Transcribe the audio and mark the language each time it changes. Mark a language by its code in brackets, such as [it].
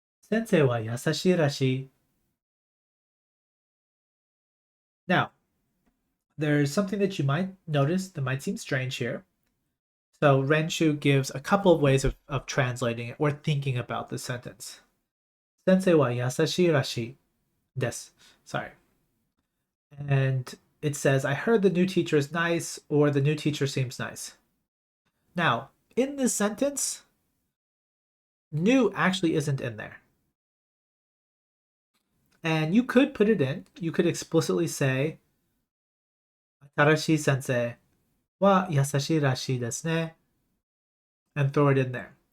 [ja] 先生は優しいらしい. [en] Now, there's something that you might notice that might seem strange here. So Renshu gives a couple of ways of translating it or thinking about this sentence. [ja] 先生は優しいらしいです. [en] Sorry. And it says, I heard the new teacher is nice, or the new teacher seems nice. Now, in this sentence, new actually isn't in there. And you could put it in. You could explicitly say, [ja] 新しい先生は優しいらしいですね, [en] and throw it in there.